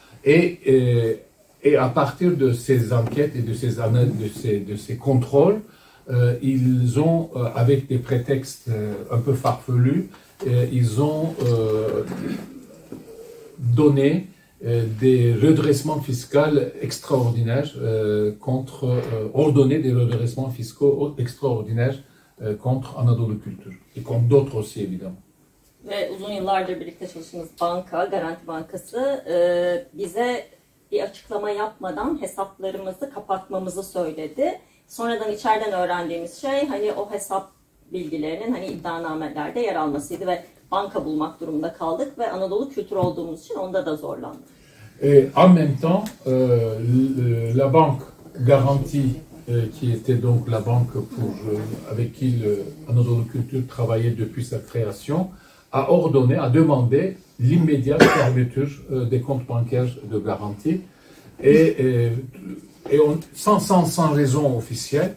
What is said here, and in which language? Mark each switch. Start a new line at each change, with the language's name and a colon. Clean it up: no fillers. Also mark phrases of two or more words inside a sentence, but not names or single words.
French: et à partir de ces enquêtes et de ces contrôles, ils ont, avec des prétextes un peu farfelus, ils ont donné des redressements fiscaux extraordinaires ordonné des redressements fiscaux extraordinaires contre Anadolu Culture et contre d'autres aussi évidemment.
Turkish: Ve uzun yıllardır birlikte çalıştığımız banka, Garanti Bankası bize bir açıklama yapmadan hesaplarımızı kapatmamızı söyledi. Sonradan içeriden öğrendiğimiz şey hani o hesap bilgilerinin hani iddianamelerde yer almasıydı ve banka bulmak durumunda kaldık ve Anadolu Kültür olduğumuz için onda da zorlandık.
French: En même temps, la banque Garanti, qui était donc la banque avec qui Anadolu Culture travaillait depuis sa création, a ordonné, a demandé l'immédiate fermeture des comptes bancaires de garantie sans raison officielle.